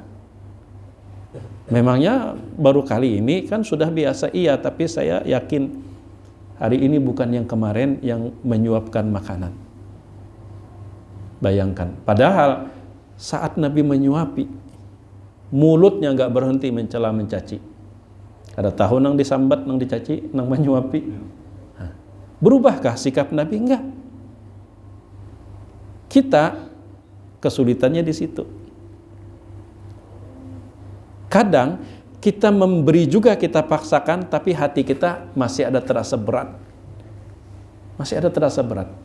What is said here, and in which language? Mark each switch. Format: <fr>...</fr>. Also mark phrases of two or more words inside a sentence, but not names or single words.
<id>Memangnya baru kali ini, kan sudah biasa. Iya, tapi saya yakin hari ini bukan yang kemarin yang menyuapkan makanan. Bayangkan, padahal saat Nabi menyuapi, mulutnya nggak berhenti mencela mencaci.</id> <bjn>Ada tahu nang disambat, nang dicaci, nang menyuapi.</bjn> <id>Berubahkah sikap Nabi? Enggak. Kita kesulitannya di situ. Kadang kita memberi juga, kita paksakan, tapi hati kita masih ada terasa berat. Masih ada terasa berat.</id>